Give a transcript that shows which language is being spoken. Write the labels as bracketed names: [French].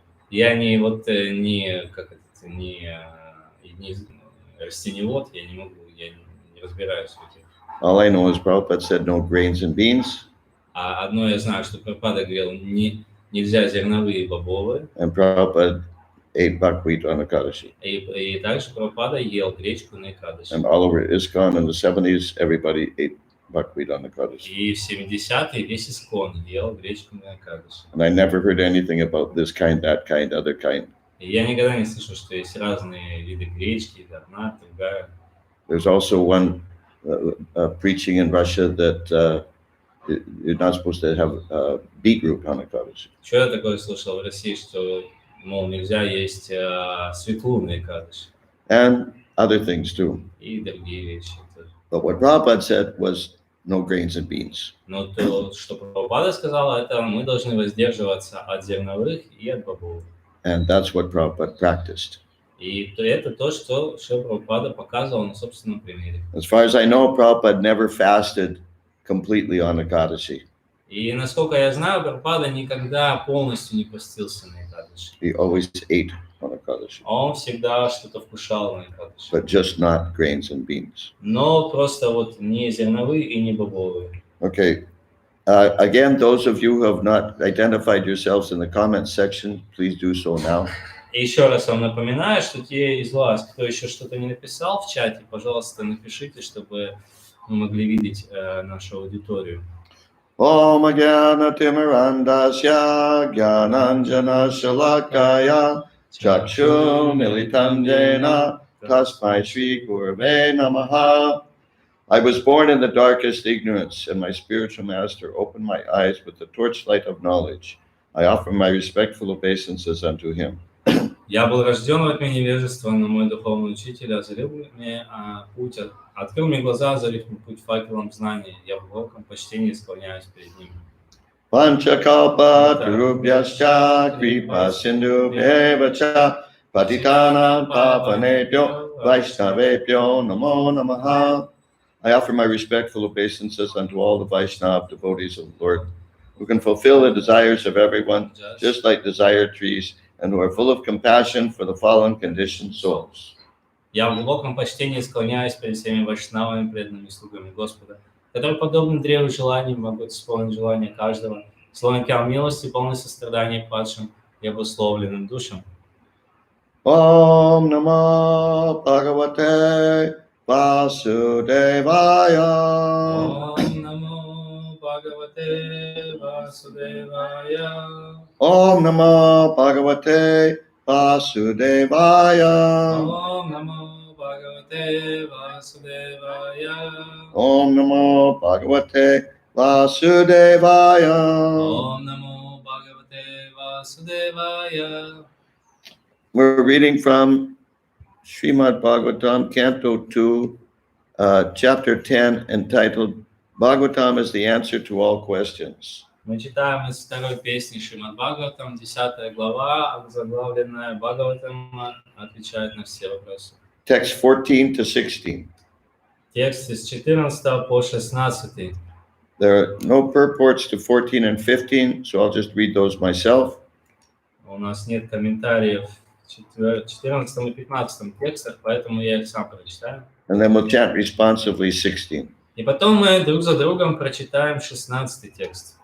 [Russian] Я не растениевод, я не разбираюсь в этих. [English] All I know is Prabhupada said no grains and beans. [Russian] А одно я знаю, что Прабхупада говорил, нельзя зерновые и бобовые. [English] And Prabhupada ate buckwheat on Ekadashi. [Russian] И также Прабхупада ел гречку на Экадаши. [English] And all over ISKCON in the 70s, everybody ate buckwheat on Ekadashi. [Russian] И в 70-е весь Искон ел гречку на Экадаши. [English] And I never heard anything about this kind, that kind, other kind. [Russian] И я никогда не слышал, что есть разные виды гречки, одна, другая. [English] There's also one preaching in Russia that you're not supposed to have beetroot on Ekadashi. [Russian] Что я такое слышал в России, что, мол, нельзя есть свеклу на Экадаши. [English] And other things too. [Russian] И другие вещи тоже. [English] But what Prabhupada said was no grains and beans. [Russian] Но то, что Прабхупада сказала, это мы должны воздерживаться от зерновых и от бобовых. [English] And that's what Prabhupada practiced. [Russian] И это то, что Прабхупада показывал на собственном примере. [English] As far as I know, Prabhupada never fasted completely on Ekadashi. [Russian] И насколько я знаю, Прабхупада никогда полностью не постился на Экадаши. [English] He always ate on Ekadashi. [Russian] Он всегда что-то вкушал на Экадаши. [English] But just not grains and beans. [Russian] Но просто вот не зерновые и не бобовые. [English] Okay. Again, those of you who have not identified yourselves in the comments section, please do so now. [Russian] И еще раз вам напоминаю, что те из вас, кто еще что-то не написал в чате, пожалуйста, напишите, чтобы мы могли видеть нашу аудиторию. [Sanskrit] Om Jnana Timirandasya Jnananjana Shalakaya Chakshu Militandena Tasmai Shri Gurave Namaha. [English] I was born in the darkest ignorance, and my spiritual master opened my eyes with the torchlight of knowledge. I offer my respectful obeisances unto him. [Russian] Я был рожден во тьме невежества, но мой духовный учитель озарил мне путь, открыл мне глаза, озарив мне путь факелом знания. Я в глубоком почтении склоняюсь перед ним. [Sanskrit] Panchakalpa tarubhyascha kripa sindhubhyeva cha patitanam pavanebhyo vaishnavebhyo namo namaha. [English] I offer my respectful obeisances unto all the Vaishnava devotees of the Lord, who can fulfill the desires of everyone, just like desired trees, and who are full of compassion for the fallen conditioned souls. [Russian] Я в глубоком почтении склоняюсь перед всеми вайшнавами, преданными слугами Господа, которые, подобно древу желаний, могут исполнить желания каждого, словно океан милости, полный сострадания падшим и обусловленным душам. [Sanskrit] Om Namo Bhagavate Vasudevaya. Om Namo Bhagavate Vasudevaya. Om Namo Bhagavate Vasudevaya. Om Namo Bhagavate Vasudevaya. Om Namo Bhagavate Vasudevaya. Om Namo Bhagavate Vasudevaya. [English] We're reading from Srimad Bhagavatam, Canto 2, Chapter 10, entitled Bhagavatam is the answer to all questions. [Russian] Мы читаем из второй песни Шримад Бхагаватам, 10 глава, заглавленная Бхагаватам отвечает на все вопросы. [English] Text 14 to 16. [Russian] Текст с 14 по 16. [English] There are no purports to 14 and 15, so I'll just read those myself. [Russian] У нас нет комментариев в 14 и 15 текстах, поэтому я их сам прочитаю. [English] And then we'll chant responsively 16. [Russian] И потом мы друг за другом прочитаем 16 текст.